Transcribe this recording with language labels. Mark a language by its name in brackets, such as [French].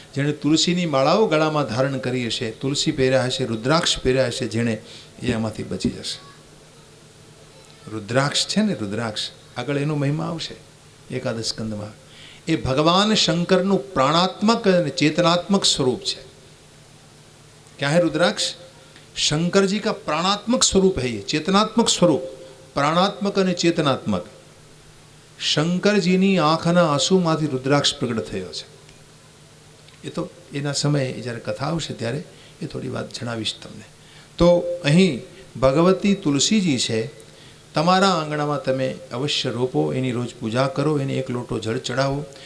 [Gujarati] જેણે તુલસીની માળાઓ ગળામાં ધારણ કરી હશે, તુલસી પહેર્યા હશે, રુદ્રાક્ષ પહેર્યા હશે, જેણે એ આમાંથી બચી જશે. રુદ્રાક્ષ છે ને, રુદ્રાક્ષ આગળ એનો મહિમા આવશે એકાદશ સ્કંદમાં. એ ભગવાન શંકરનું પ્રાણાત્મક અને ચેતનાત્મક સ્વરૂપ છે. [Hindi] क्या है रुद्राक्ष? शंकर जी का प्राणात्मक स्वरूप है ये, चेतनात्मक स्वरूप, प्राणात्मक [Gujarati] અને ચેતનાત્મક. શંકરજીની આંખના આંસુમાંથી રુદ્રાક્ષ પ્રગટ થયો છે. એ તો એના સમયે જ્યારે કથા આવશે ત્યારે એ થોડી વાત જણાવીશ તમને. તો અહીં ભગવતી તુલસીજી છે, તમારા આંગણામાં તમે અવશ્ય રોપો, એની રોજ પૂજા કરો, એને એક લોટો જળ ચડાવો.